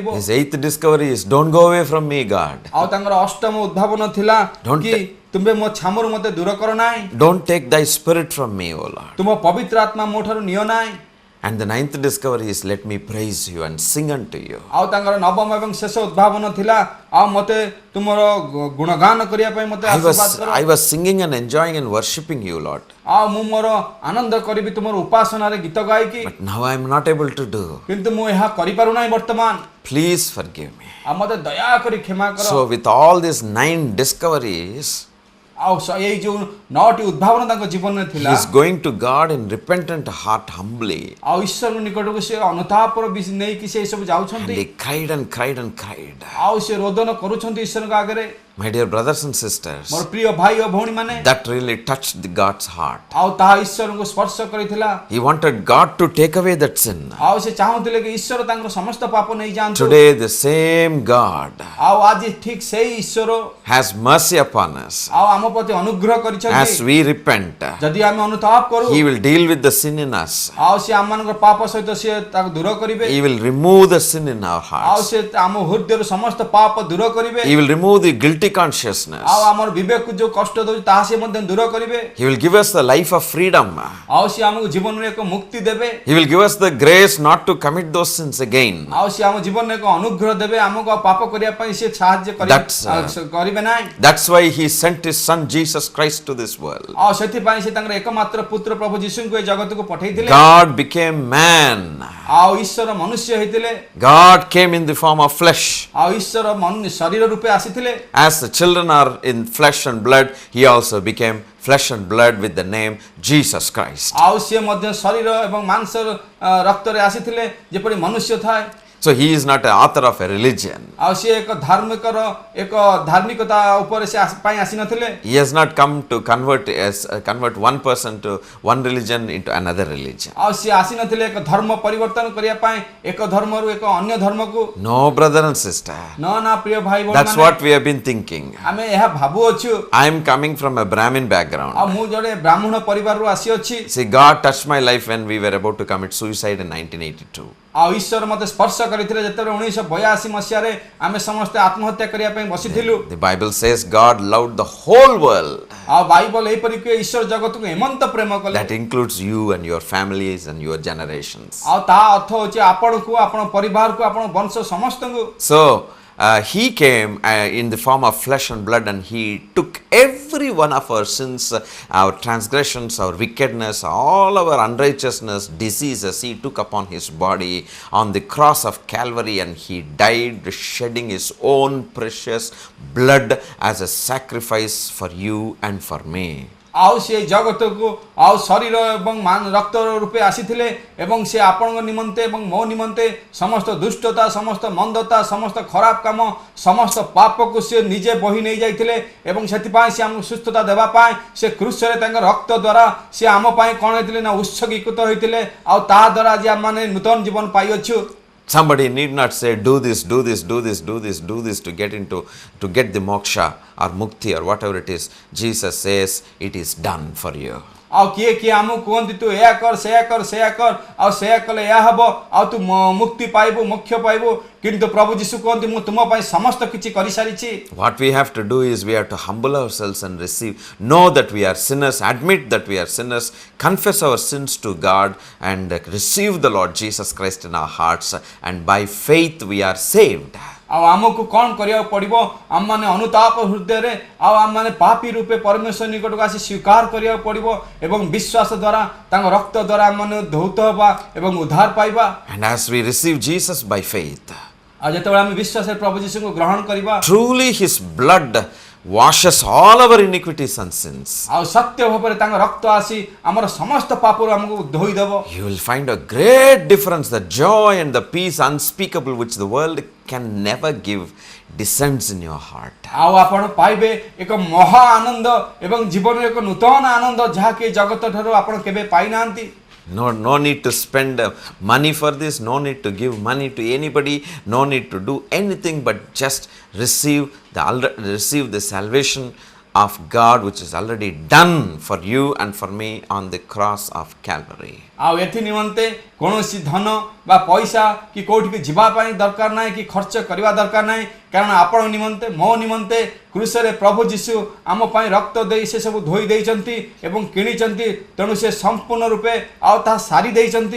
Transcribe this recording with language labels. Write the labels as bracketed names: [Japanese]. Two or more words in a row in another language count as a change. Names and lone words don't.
[English] His eighth discovery is, don't go away from me, God. [Odia] ଆଉ ତାଙ୍କର ଅଷ୍ଟମ ଉଦ୍ଭାବନ ଥିଲା କି ତୁମ୍ଭେ ମୋ ଛାମରୁ ମୋତେ ଦୂର କର ନାହିଁ। [English] Don't take thy spirit from me, O Lord. [Odia] ତୁମ ପବିତ୍ର ଆତ୍ମା ମୋ ଠାରୁ ନିଅ ନାହିଁ। [English] And the ninth discovery is, let me praise you and sing unto you. [Odia] ଆଉ ତାଙ୍କର ନବମ ଏବଂ ଶେଷ ଉଦ୍ଭାବନ ଥିଲା, ଆଉ ମୋତେ ତୁମର ଗୁଣଗାନ କରିବା ପାଇଁ ମୋତେ ଆଶୀର୍ବାଦ କର। [English] I was singing and enjoying and worshipping you, Lord. [Odia] ଆଉ ମୁଁ ମୋର ଆନନ୍ଦ କରିବି ତୁମର ଉପାସନାରେ ଗୀତ ଗାଇକି, [English] But now I am not able to do. [Odia] କିନ୍ତୁ ମୁଁ ଏହା କରିପାରୁ ନାହିଁ ବର୍ତ୍ତମାନ। [English] Please forgive me. [Odia] ଆଉ ମୋତେ ଦୟା କରି କ୍ଷମା କର। [English] So with all these 9 discoveries, [Odia] ଆଉ ଏଇ ଯୋଉ 9ଟି ଉଦ୍ଭାବନ ତାଙ୍କ ଜୀବନରେ ଥିଲା, [English] he is going to God in repentant heart humbly. [Odia] ଆଉ ଈଶ୍ୱରଙ୍କ ନିକଟକୁ ସେ ଅନୁତାପର ନେଇକି ସେ ସବୁ [English] And [Odia] ଯାଉଛନ୍ତି, [English] he cried and cried and cried. [Odia] ଆଉ ସେ ରୋଦନ କରୁଛନ୍ତି ଈଶ୍ୱରଙ୍କ ଆଗରେ। [English] My dear brothers and sisters, [Odia] ମୋର ପ୍ରିୟ ଭାଇ ଓ ଭଉଣୀ ମାନେ, [English] that really touched God's heart. [Odia] ଆଉ ତାହା ଈଶ୍ୱରଙ୍କୁ ସ୍ପର୍ଶ କରିଥିଲା। [English] He wanted God to take away that sin. [Odia] ଆଉ ସେ ଚାହୁଁଥିଲେ କି ଈଶ୍ୱର ତାଙ୍କର ସମସ୍ତ ପାପ ନେଇ ଯାଆନ୍ତୁ। [English] Today the same God [Odia] ଆଉ ଆଜି ଠିକ ସେଇ ଈଶ୍ୱର [English] has mercy upon us. [Odia] ଆଉ ଆମ ପ୍ରତି ଅନୁଗ୍ରହ [English] As [Odia] କରିଛନ୍ତି। [English] we repent, [Odia] ଯଦି ଆମେ ଅନୁତାପ କରୁ, [English] he will deal with the sin in us. [Odia] ଆଉ ସେ ଆମମାନଙ୍କ ପାପ ସହିତ ସେ ତାକୁ ଦୂର କରିବେ। [English] He will remove the sin in our [Odia] ଆଉ [English] hearts. [Odia] ସେ ଆମ ହୃଦୟରୁ ସମସ୍ତ ପାପ ଦୂର କରିବେ। [English] He will remove the guilty consciousness. [Odia] ଆଉ ଆମର ବିବେକକୁ ଯୋଉ କଷ୍ଟ ଦଉଛି ତାହା ସେ ମଧ୍ୟ ଦୂର କରିବେ। [English] He will give us the life of freedom. [Odia] ଆଉ ସେ ଆମକୁ ଜୀବନରେ ଏକ ମୁକ୍ତି ଦେବେ। [English] He will give us the grace not to commit those sins again. [Odia] ଆଉ ସେ ଆମ ଜୀବନରେ ଏକ ଅନୁଗ୍ରହ ଦେବେ, ଆମକୁ ଆଉ ପାପ କରିବା ପାଇଁ ସେ ସାହାଯ୍ୟ କରିବେ ନାହିଁ। [English] That's why he sent his son Jesus Christ to this world. [Odia] ଆଉ ସେଥିପାଇଁ ସେ ତାଙ୍କର एकमात्र ପୁତ୍ର ପ୍ରଭୁ ଯୀଶୁଙ୍କୁ ଏ ଜଗତକୁ ପଠେଇଥିଲେ। [English] God became man. [Odia] ଆଉ ଈଶ୍ୱର ମନୁଷ୍ୟ ହେଇଥିଲେ। [English] God came in the form of flesh. [Odia] ଆଉ ଈଶ୍ୱର ଶରୀର ରୂପେ ଆସିଥିଲେ। [English] As the children are in flesh and blood, he also became flesh and blood with the name Jesus Christ. [Odia] ଆଉ ସିଏ ମଧ୍ୟ ଶରୀର ଏବଂ ମାଂସ ରକ୍ତରେ ଆସିଥିଲେ, ଯେପରି ମନୁଷ୍ୟ ଥାଏ। [English] So he is not an author of a religion. [Odia] ଆଉ ସିଏ ଏକ ଧାର୍ମିକତା ଉପରେ ସେ ପାଇଁ ଆସିନଥିଲେ। [English] He has not come to convert one person to one religion into another religion. [Odia] ଆଉ ସିଏ ଆସିନଥିଲେ ଏକ ଧର୍ମ ପରିବର୍ତ୍ତନ କରିବା ପାଇଁ, ଏକ ଧର୍ମରୁ ଏକ ଅନ୍ୟ ଧର୍ମକୁ। [English] No, brother and sister. [Odia] ନା ପ୍ରିୟ ଭାଇ ଭଉଣୀ [English] That's [Odia] ମାନେ, [English] what we have been thinking. [Odia] ଆମେ ଏହା ଭାବୁଅଛୁ। [English] I am coming from a Brahmin background. [Odia] ଆଉ ମୁଁ ଜଣେ ବ୍ରାହ୍ମଣ ପରିବାରରୁ ଆସିଅଛି। [English] See, God touched my life when we were about to commit suicide in 1982. [Odia] ଆଉ ଈଶ୍ୱର ମୋତେ ସ୍ପର୍ଶ କରିଥିଲେ ଯେତେବେଳେ 1982 ମସିହାରେ ଆମେ ସମସ୍ତେ ଆତ୍ମହତ୍ୟା କରିବା ପାଇଁ ବସିଥିଲୁ। [English] The Bible says God loved the whole world. [Odia] ଆଉ ବାଇବଲ ଏହିପରି କି ଈଶ୍ୱର ଜଗତକୁ ଏମନ୍ତ ପ୍ରେମ କଲେ। [English] That includes you and your families and your generations. [Odia] ଆଉ ତା ଅର୍ଥ ହେଉଛି ଆପଣଙ୍କୁ, ଆପଣ ପରିବାରକୁ, ଆପଣ ବଂଶ ସମସ୍ତଙ୍କୁ। [English] So he came in the form of flesh and blood, and he took every one of our sins, our transgressions, our wickedness, all our unrighteousness, diseases. He took upon his body on the cross of Calvary, and he died, shedding his own precious blood as a sacrifice for you and for me. [Odia] ଆଉ ସେ ଜଗତକୁ ଆଉ ଶରୀର ଏବଂ ରକ୍ତ ରୂପେ ଆସିଥିଲେ ଏବଂ ସେ ଆପଣଙ୍କ ନିମନ୍ତେ ଏବଂ ମୋ ନିମନ୍ତେ ସମସ୍ତ ଦୁଷ୍ଟତା, ସମସ୍ତ ମନ୍ଦତା, ସମସ୍ତ ଖରାପ କାମ, ସମସ୍ତ ପାପକୁ ସେ ନିଜେ ବହି ନେଇ ଯାଇଥିଲେ ଏବଂ ସେଥିପାଇଁ ସେ ଆମକୁ ସୁସ୍ଥତା ଦେବା ପାଇଁ ସେ କ୍ରୁଶରେ ତାଙ୍କ ରକ୍ତ ଦ୍ୱାରା ସେ ଆମ ପାଇଁ କ'ଣ ହେଇଥିଲେ ନା ଉତ୍ସର୍ଗୀକୃତ ହୋଇଥିଲେ। ଆଉ ତାହା ଦ୍ୱାରା ଆଜି ଆମମାନେ ନୂତନ ଜୀବନ ପାଇଅଛୁ। [English] Somebody need not say, do this, do this, do this, do this, do this to get the moksha or mukti or whatever it is. Jesus says it is done for you. [Odia] ଆଉ କିଏ କିଏ ଆମକୁ କୁହନ୍ତି ତୁ ଏହା କର, ସେୟା କର, ସେୟା କର, ଆଉ ସେୟା କଲେ ଏହା ହବ, ଆଉ ତୁ ମୁକ୍ତି ପାଇବୁ, ମୋକ୍ଷ ପାଇବୁ। କିନ୍ତୁ ପ୍ରଭୁ ଯୀଶୁ କୁହନ୍ତି ମୁଁ ତୁମ ପାଇଁ ସମସ୍ତ କିଛି କରିସାରିଛି। [English] What we have to do is we have to humble ourselves and know that we are sinners, admit that we are sinners, confess our sins to God, and receive the Lord Jesus Christ in our hearts, and by faith we are saved. [Odia] ଆଉ ଆମକୁ କ'ଣ କରିବାକୁ ପଡ଼ିବ? ଆମମାନେ ଅନୁତାପ ହୃଦୟରେ ଆଉ ଆମମାନେ ପାପୀ ରୂପେ ପରମେଶ୍ୱର ନିକଟକୁ ଆସି ସ୍ୱୀକାର କରିବାକୁ ପଡ଼ିବ ଏବଂ ବିଶ୍ୱାସ ଦ୍ୱାରା ତାଙ୍କ ରକ୍ତ ଦ୍ୱାରା ଆମମାନେ ଧୌତ ହେବା ଏବଂ ଉଦ୍ଧାର ପାଇବା। [English] And as we receive Jesus by faith, [Odia] ଆଉ ଯେତେବେଳେ ଆମେ ବିଶ୍ୱାସରେ ପ୍ରଭୁ ଯୀଶୁଙ୍କୁ ଗ୍ରହଣ କରିବା, [English] truly his blood washes all our iniquities and sins. [Odia] ଆଉ ସତ୍ୟ ଭାବରେ ତାଙ୍କ ରକ୍ତ ଆସି ଆମର ସମସ୍ତ ପାପରୁ ଆମକୁ ଧୋଇ ଦେବ। [English] You will find a great difference. The joy and the peace unspeakable which the world can never give descends in your heart. [Odia] ଆଉ ଆପଣ ପାଇବେ ଏକ ମହା ଆନନ୍ଦ ଏବଂ ଜୀବନରେ ଏକ ନୂତନ ଆନନ୍ଦ ଯାହାକି ଜଗତ ଠାରୁ ଆପଣ କେବେ ପାଇନାହାନ୍ତି। [English] No need to spend money for this, no need to give money to anybody, no need to do anything but just receive the salvation of God which is already done for you and for me on the cross of Calvary. [Odia] ଆଉ ଏଥି ନିମନ୍ତେ କୌଣସି ଧନ ବା ପଇସା କି କୋଉଠିକି ଯିବା ପାଇଁ ଦରକାର ନାହିଁ କି ଖର୍ଚ୍ଚ କରିବା ଦରକାର ନାହିଁ କାରଣ ଆପଣ ନିମନ୍ତେ ମୋ ନିମନ୍ତେ କ୍ରୁସରେ ପ୍ରଭୁ ଯୀଶୁ ଆମ ପାଇଁ ରକ୍ତ ଦେଇ ସେ ସବୁ ଧୋଇ ଦେଇଛନ୍ତି ଏବଂ କିଣିଛନ୍ତି ତେଣୁ ସେ ସମ୍ପୂର୍ଣ୍ଣ ରୂପେ ଆଉ ତାହା ସାରି ଦେଇଛନ୍ତି।